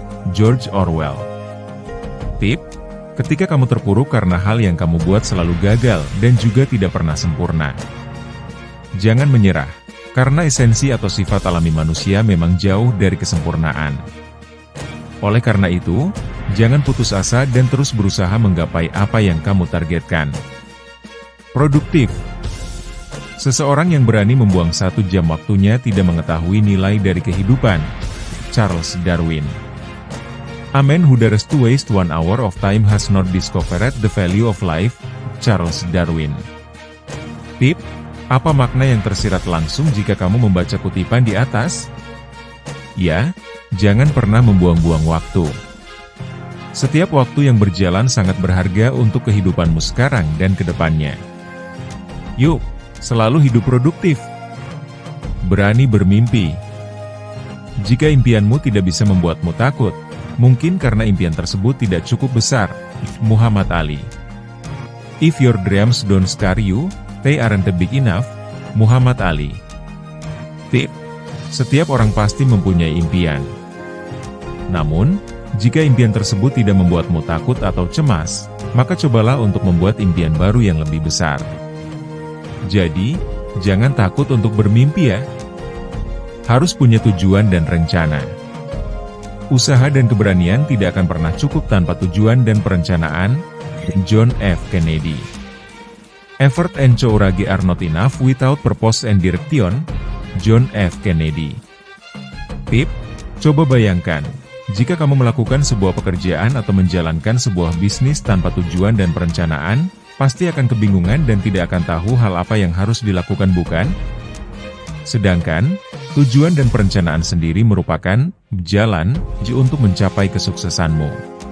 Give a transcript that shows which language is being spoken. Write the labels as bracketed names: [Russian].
[Indonesian] George Orwell. Tip. Ketika kamu terpuruk karena hal yang kamu buat selalu gagal dan juga tidak pernah sempurna, jangan menyerah, karena esensi atau sifat alami manusia memang jauh dari kesempurnaan. Oleh karena itu, jangan putus asa dan terus berusaha menggapai apa yang kamu targetkan. Produktif. Seseorang yang berani membuang 1 jam waktunya tidak mengetahui nilai dari kehidupan. Charles Darwin. [English] A man who dares to waste 1 hour of time has not discovered the value of life. [Indonesian] Charles Darwin. Tip, apa makna yang tersirat langsung jika kamu membaca kutipan di atas? Ya, jangan pernah membuang-buang waktu. Setiap waktu yang berjalan sangat berharga untuk kehidupanmu sekarang dan ke depannya. Yuk, selalu hidup produktif. Berani bermimpi. Jika impianmu tidak bisa membuatmu takut, mungkin karena impian tersebut tidak cukup besar. Muhammad Ali. [English] If your dreams don't scare you, they aren't big enough. [Indonesian] Muhammad Ali. Tip. Setiap orang pasti mempunyai impian. Namun, jika impian tersebut tidak membuatmu takut atau cemas, maka cobalah untuk membuat impian baru yang lebih besar. Jadi, jangan takut untuk bermimpi ya. Harus punya tujuan dan rencana. Usaha dan keberanian tidak akan pernah cukup tanpa tujuan dan perencanaan. John F. Kennedy. [English] Effort and courage are not enough without purpose and direction. [Indonesian] John F. Kennedy. Tip, coba bayangkan, jika kamu melakukan sebuah pekerjaan atau menjalankan sebuah bisnis tanpa tujuan dan perencanaan, pasti akan kebingungan dan tidak akan tahu hal apa yang harus dilakukan, bukan? Sedangkan, tujuan dan perencanaan sendiri merupakan jalan untuk mencapai kesuksesanmu.